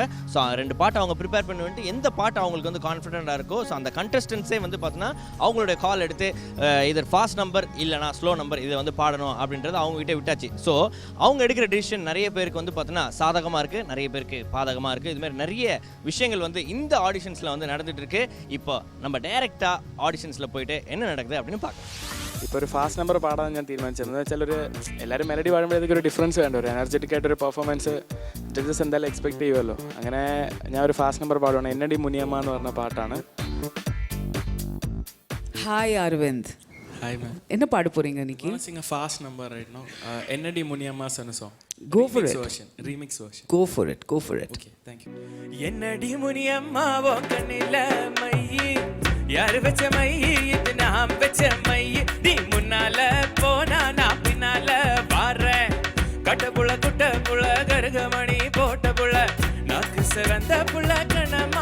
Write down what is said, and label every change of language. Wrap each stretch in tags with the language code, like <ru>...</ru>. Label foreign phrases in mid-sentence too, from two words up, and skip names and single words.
<ta>ஸோ 2 பாட்டு அவங்க ப்ரிப்பேர் பண்ணி வந்துட்டு எந்த பாட்டு அவங்களுக்கு வந்து கான்ஃபிடென்ட்டாக இருக்கோ, ஸோ அந்த கண்டஸ்டன்ஸே வந்து பார்த்தீங்கன்னா அவங்களுடைய கால் எடுத்து</ta> <en>either fast number</en> <ta>இல்லைனா</ta> <en>slow number</en> <ta>இதை வந்து பாடணும் அப்படின்றது அவங்ககிட்ட விட்டாச்சு. ஸோ அவங்க எடுக்கிற டிசிஷன் நிறைய பேருக்கு வந்து பார்த்தீங்கன்னா சாதகமாக இருக்குது, நிறைய பேருக்கு பாதகமாக இருக்குது. இதுமாதிரி நிறைய விஷயங்கள் வந்து இந்த ஆடிஷன்ஸில் வந்து நடந்துட்டு இருக்கு. இப்போ நம்ம டைரெக்டாக ஆடிஷன்ஸில் പോയിട്ട് என்ன நடக்குது அப்படின்னு பார்க்கலாம்.</ta> <ml>ഇപ്പോൾ ഒരു</ml> <en>fast number</en> <ml>പാടാൻ ഞാൻ തീരുമാനിച്ചിരുന്നത് വെച്ചാൽ ഒരു എല്ലാവരും മെലഡി പാടുമ്പോഴത്തേക്ക് ഒരു ഡിഫറൻസ് വേണ്ട, ഒരു എനർജറ്റിക് ആയിട്ടൊരു</ml> <en>performance judges</en> <ml>എന്തായാലും എക്സ്പെക്ട് ചെയ്യുമല്ലോ. അങ്ങനെ ഞാൻ ഒരു</ml> <en>fast number</en> <ml>പാടുകയാണ്. എന്നടി മുനിയമ്മ എന്ന് പറഞ്ഞ പാട്ടാണ്.</ml> <ta>ஹாய் அரவிந்த். ஹாய் மேம். என்ன பாட போறீங்க இன்னைக்கு?</ta> <en>Sing a fast number right now. Ennadi Muniyamma son song. Go for it. Remix version. Go for it. Go for it. Okay, thank you.</en> <ta>என்னடி முனியம்மா ஓ கண்ணில மையி, யாரு வச்ச மையி இது நாம் வச்ச மையி. நீ முன்னால போனா நான் பின்னால வாரேன். கட்ட புள்ள குட்ட புள்ள கருகமணி போட்ட புள்ள நாக்கு சிறந்த புள்ள கணமா.</ta>